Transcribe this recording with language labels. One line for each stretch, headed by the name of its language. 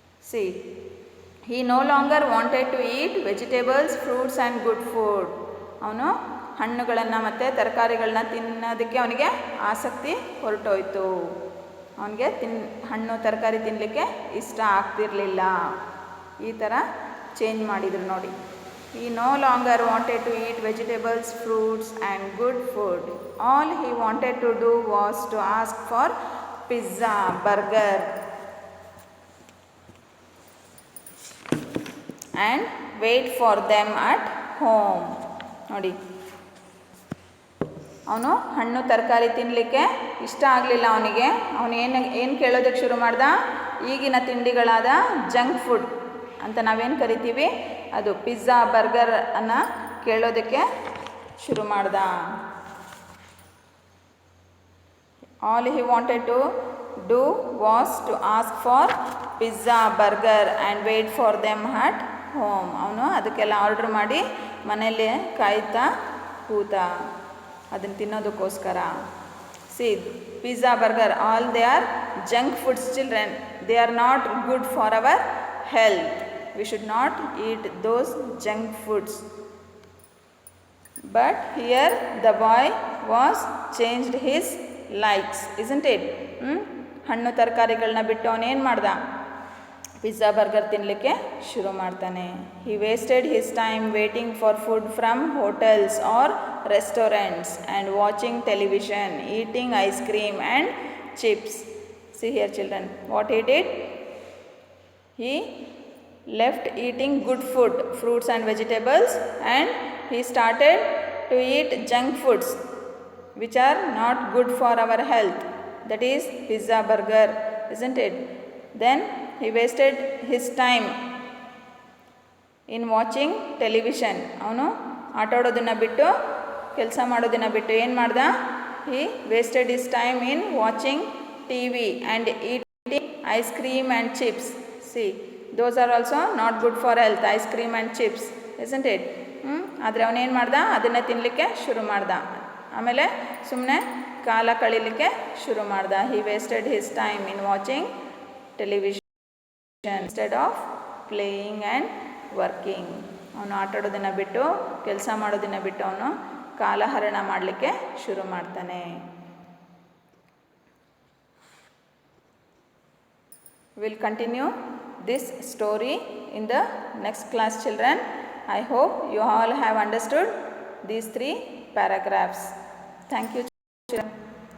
English: See he no longer wanted to eat vegetables, fruits and good food.
Kannada: ಅವನು ಹಣ್ಣುಗಳನ್ನು ಮತ್ತು ತರಕಾರಿಗಳನ್ನ ತಿನ್ನೋದಕ್ಕೆ ಅವನಿಗೆ ಆಸಕ್ತಿ ಹೊರಟೋಯ್ತು. ಅವನಿಗೆ ಹಣ್ಣು ತರಕಾರಿ ತಿನ್ನಲಿಕ್ಕೆ ಇಷ್ಟ ಆಗ್ತಿರಲಿಲ್ಲ. ಈ ಥರ ಚೇಂಜ್ ಮಾಡಿದರು ನೋಡಿ.
English: He no longer wanted to eat vegetables, fruits and good food. All he wanted to do was to ask for pizza, burger and wait for them at home.
Kannada: ನೋಡಿ, ಅವನು ಹಣ್ಣು ತರಕಾರಿ ತಿನ್ನಲಿಕ್ಕೆ ಇಷ್ಟ ಆಗಲಿಲ್ಲ ಅವನಿಗೆ. ಅವನು ಏನು ಕೇಳೋದಕ್ಕೆ ಶುರು ಮಾಡ್ದ, ಈಗಿನ ತಿಂಡಿಗಳಾದ ಜಂಕ್ ಫುಡ್ ಅಂತ ನಾವೇನು ಕರಿತೀವಿ, ಅದು ಪಿಜ್ಜಾ ಬರ್ಗರ್ ಅನ್ನು ಕೇಳೋದಕ್ಕೆ ಶುರು ಮಾಡ್ದ.
English: All he wanted to do was to ask for pizza burger and wait for them at home.
Kannada: ಅವನು ಅದಕ್ಕೆಲ್ಲ ಆರ್ಡ್ರ್ ಮಾಡಿ ಮನೆಯಲ್ಲೇ ಕಾಯ್ತಾ ಕೂತ ಅದನ್ನು ತಿನ್ನೋದಕ್ಕೋಸ್ಕರ.
English: See pizza burger, all they are junk foods children. They are not good for our health. We should not eat those junk foods. But here the boy was changed his likes, isn't it?
Kannada: ಹಣ್ಣು ತರಕಾರಿಗಳನ್ನ ಬಿಟ್ಟು ಅವನೇನು ಮಾಡ್ದ, pizza burger ತಿನ್ನಲಿಕ್ಕೆ ಶುರು ಮಾಡ್ತಾನೆ.
English: He wasted his time waiting for food from hotels or restaurants and watching television, eating ice cream and chips. See here children, what he did? He left eating good food, fruits and vegetables, and he started to eat junk foods which are not good for our health. That is pizza, burger, isn't it? Then he wasted his time in watching television.
Kannada: ಅವನು ಆಟ ಆಡೋದನ್ನು ಬಿಟ್ಟು, ಕೆಲಸ ಮಾಡೋದನ್ನು ಬಿಟ್ಟು ಏನು ಮಾಡ್ದ,
English: he wasted his time in watching TV and eating ice cream and chips. See, those are also not good for health, ice cream and chips, isn't it?
Kannada: ಆದರೆ ಅವನೇನು ಮಾಡ್ದ, ಅದನ್ನೇ ತಿನ್ನಲಿಕ್ಕೆ ಶುರು ಮಾಡ್ದ. ಆಮೇಲೆ ಸುಮ್ಮನೆ ಕಾಲ ಕಳೀಲಿಕ್ಕೆ ಶುರು ಮಾಡ್ದ.
English: He wasted his time in watching television instead of playing and working.
Kannada: ಅವನು ಆಟ ಆಡೋದನ್ನು ಬಿಟ್ಟು, ಕೆಲಸ ಮಾಡೋದನ್ನು ಬಿಟ್ಟು ಅವನು ಕಾಲಹರಣ ಮಾಡಲಿಕ್ಕೆ ಶುರು ಮಾಡ್ತಾನೆ.
English: We will continue this story in the next class, children. I hope you all have understood these 3 paragraphs. Thank you, children.